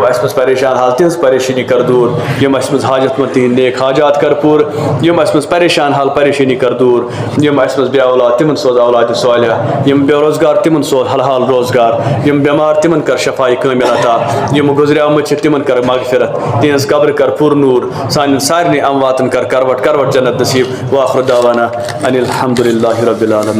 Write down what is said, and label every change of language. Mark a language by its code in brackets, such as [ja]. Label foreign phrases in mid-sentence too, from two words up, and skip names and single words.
[ks] اَسہِ منٛز پریشان حال تِہنٛز پریشٲنی کر دوٗر یم اَسہِ منٛز حاجت مند تِہنٛدۍ نیک حاجات کر پوٗرٕ یم اَسہِ منٛز پریشان حال پریشٲنی کر دوٗر یم اَسہِ منٛز بے اولاد تمن سوز اولاد صالحہ یم بے روزگار تمن سوز حلال روزگار یم بیمار تمن کر شفائی کامل عطا یم گزریمٕتۍ چھِ تمن کر مغفرت تہنٛز قبر کر پُر نوٗر سانٮ۪ن سارنٕے امواتن کر کروٹ کروٹ جنت نصیب [ar] واخر دعوانا ان الحمد للہ رب العالمین.